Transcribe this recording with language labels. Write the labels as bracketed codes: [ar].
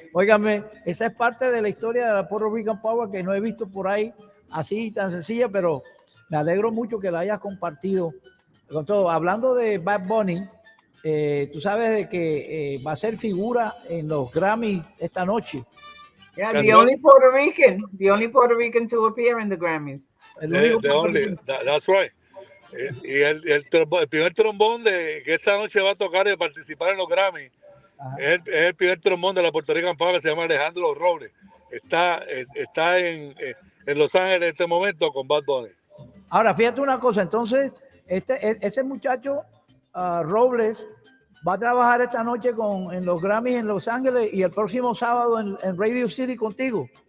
[es] Óigame, esa es parte de la historia de la Puerto Rican Power que no he visto por ahí así tan sencilla, pero me alegro mucho que la hayas compartido con todo. Hablando de Bad Bunny, tú sabes de que va a ser figura en los Grammys esta noche. [en] Yeah, the only Puerto Rican to appear in the Grammys. That's right. [es] Y el primer trombón que esta noche va a tocar y participar en los Grammys es el primer trombón de la Puerto Rican Power, que se llama Alejandro Robles. Está en Los Ángeles en este momento con Bad Bunny. Ahora, fíjate una cosa, entonces, ese muchacho Robles va a trabajar esta noche en los Grammys en Los Ángeles y el próximo sábado en Radio City contigo.